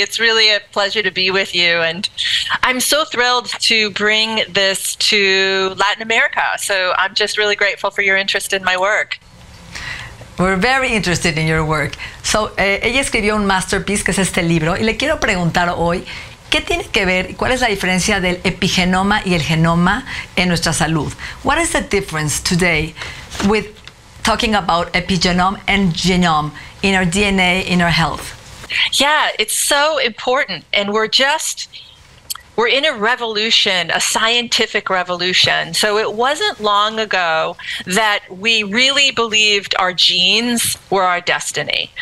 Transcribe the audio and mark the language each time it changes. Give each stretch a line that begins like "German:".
English: It's really a pleasure to be with you. And I'm so thrilled to bring this to Latin America. So I'm just really grateful for your interest in my work. We're very interested in your work.
Spanish: So, ella escribió un masterpiece, que es este libro, y le quiero preguntar hoy, ¿qué tiene que ver y cuál es la diferencia del epigenoma y el genoma en nuestra salud?
English: What is the difference today with talking about epigenome and genome in our DNA, in our health? Yeah, it's so important. And we're in a revolution, a scientific revolution. So it wasn't long ago that we really believed our genes were our destiny.